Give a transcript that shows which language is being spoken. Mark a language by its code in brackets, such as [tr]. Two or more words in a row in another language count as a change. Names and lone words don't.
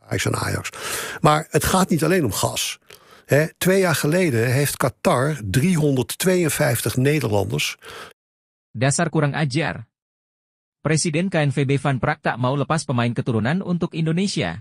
[nl] Ajax en Ajax. Maar het gaat niet alleen om gas. 2 jaar geleden heeft Qatar 352 Nederlanders. [id] Dasar kurang ajar. Presiden KNVB Van Praag tak mau lepas pemain keturunan untuk Indonesia.